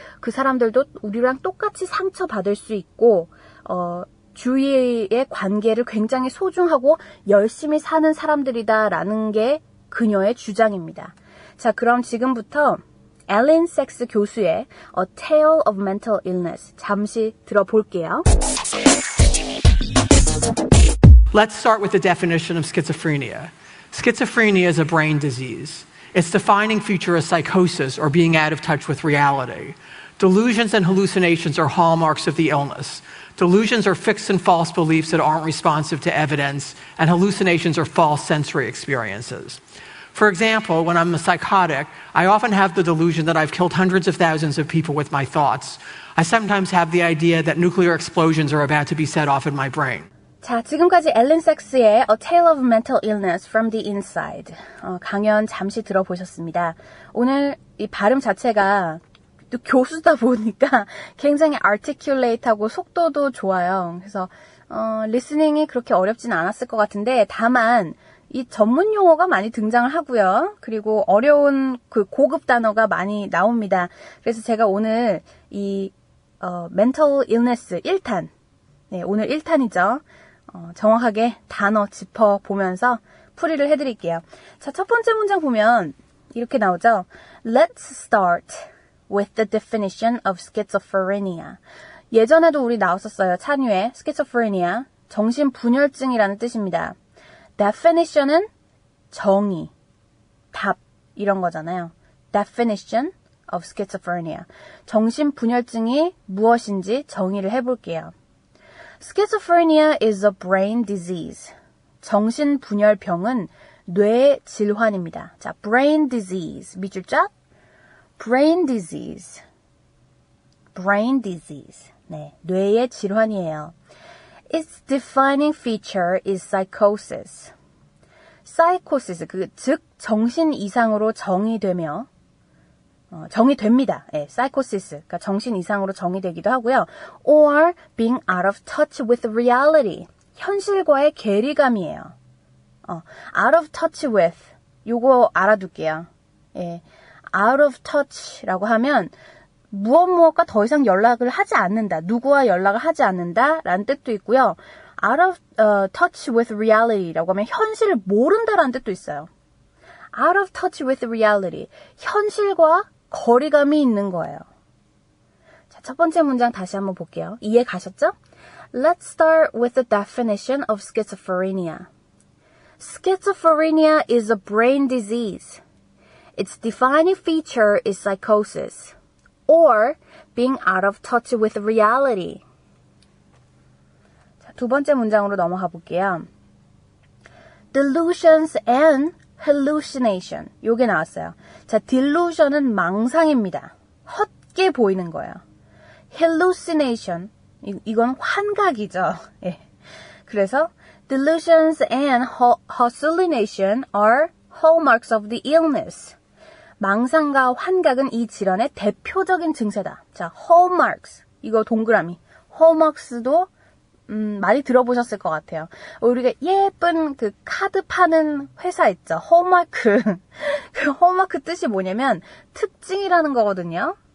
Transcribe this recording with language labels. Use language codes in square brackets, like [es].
[ko] 그 사람들도 우리랑 똑같이 상처받을 수 있고 주위의 관계를 굉장히 소중하고 열심히 사는 사람들이다라는 게 그녀의 주장입니다. 자, 그럼 지금부터 앨린 삭스 교수의 A Tale of Mental Illness 잠시 들어볼게요. [en] Let's start with the definition of schizophrenia. Schizophrenia is a brain disease. Its defining feature is psychosis, or being out of touch with reality. Delusions and hallucinations are hallmarks of the illness. Delusions are fixed and false beliefs that aren't responsive to evidence, and hallucinations are false sensory experiences. For example, when I'm a psychotic, I often have the delusion that I've killed hundreds of thousands of people with my thoughts. I sometimes have the idea that nuclear explosions are about to be set off in my brain. [ko] 자, 지금까지 앨린 삭스의 A Tale of Mental Illness from the Inside 강연 잠시 들어보셨습니다. 오늘 이 발음 자체가 또 교수다 보니까 굉장히 articulate하고 속도도 좋아요. 그래서 리스닝이 그렇게 어렵진 않았을 것 같은데 다만 이 전문 용어가 많이 등장을 하고요. 그리고 어려운 그 고급 단어가 많이 나옵니다. 그래서 제가 오늘 이 mental illness 1탄, 네, 오늘 1탄이죠. 정확하게 단어 짚어보면서 풀이를 해드릴게요. 자, 첫 번째 문장 보면 이렇게 나오죠. [en] Let's start with the definition of schizophrenia. [ko] 예전에도 우리 나왔었어요. 찬유에 schizophrenia, 정신분열증이라는 뜻입니다. definition은 정의, 답 이런 거잖아요. [en] definition of schizophrenia. [ko] 정신분열증이 무엇인지 정의를 해볼게요. [en] Schizophrenia is a brain disease. [ko] 정신분열병은 뇌 질환입니다. 자, brain disease. 밑줄 쫙. brain disease. brain disease. 네, 뇌의 질환이에요. [en] Its defining feature is psychosis. [ko] psychosis, 즉 정신 이상으로 정의되며 정의됩니다. 네, psychosis, 그러니까 정신 이상으로 정의되기도 하고요. [en] Or being out of touch with reality, [ko] 현실과의 괴리감이에요. [en] out of touch with, [ko] 요거 알아둘게요. 예, out of touch라고 하면 무엇과 더 이상 연락을 하지 않는다. 누구와 연락을 하지 않는다 라는 뜻도 있고요. [en] out of touch with reality [ko] 라고 하면 현실을 모른다라는 뜻도 있어요. [en] out of touch with reality. [ko] 현실과 거리감이 있는 거예요. 자, 첫 번째 문장 다시 한번 볼게요. 이해 가셨죠? [en] Let's start with the definition of schizophrenia. Schizophrenia is a brain disease. Its defining feature is psychosis, or being out of touch with reality. [ko] 자, 두 번째 문장으로 넘어가 볼게요. [en] Delusions and hallucination. [ko] 요게 나왔어요. 자, delusion은 망상입니다. 헛게 보이는 거예요. hallucination, 이건 환각이죠. 예. [en] 그래서 delusions and hallucination are hallmarks of the illness. [ko] 망상과 환각은 이 질환의 대표적인 증세다. 자, hallmarks. 이거 동그라미. hallmarks도 많이 들어보셨을 것 같아요. 우리가 예쁜 그 카드 파는 회사 있죠. [en] hallmark. [ko] 그 hallmark 뜻이 뭐냐면 특징이라는 거거든요.